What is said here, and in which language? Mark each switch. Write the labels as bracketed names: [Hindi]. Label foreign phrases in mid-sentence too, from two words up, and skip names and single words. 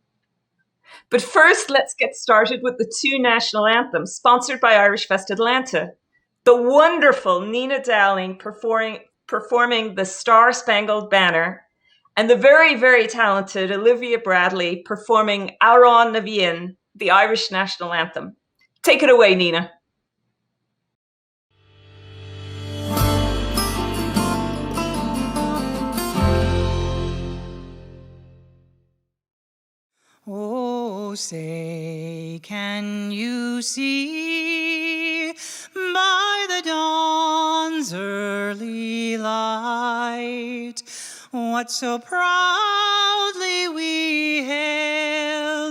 [English] But first, let's get started with the two national anthems sponsored by Irish Fest Atlanta. The wonderful Nina Dowling performing the Star Spangled Banner, and the very, very talented Olivia Bradley performing Amhrán na bhFiann, the Irish national anthem. Take it away, Nina. Oh, say, can you see by the dawn's early light what so proudly we hailed